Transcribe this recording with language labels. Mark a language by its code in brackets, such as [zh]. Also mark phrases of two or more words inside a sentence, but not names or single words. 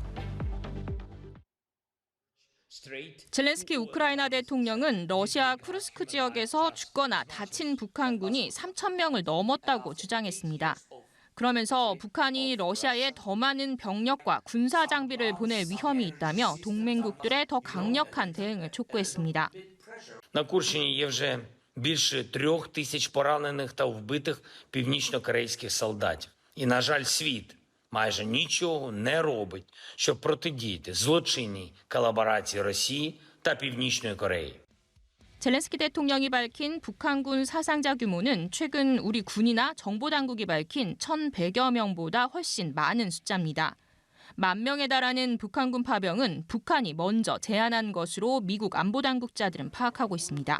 [ko] 젤렌스키 우크라이나 대통령은 러시아 쿠르스크 지역에서 죽거나 다친 북한군이 3천 명을 넘었다고 주장했습니다. 그러면서 북한이 러시아에 더 많은 병력과 군사 장비를 보낼 위험이 있다며 동맹국들의 더 강력한 대응을 촉구했습니다. [uk] На Курщині є вже більше 3000 поранених та вбитих північно-корейських солдатів. І, на жаль, світ майже нічого не робить, щоб протидіяти злочинній колаборації Росії та Північної Кореї. [ko] 젤렌스키 대통령이 밝힌 북한군 사상자 규모는 최근 우리 군이나 정보당국이 밝힌 1,100여 명보다 훨씬 많은 숫자입니다. 10,000명에 달하는 북한군 파병은 북한이 먼저 제안한 것으로 미국 안보당국자들은 파악하고 있습니다.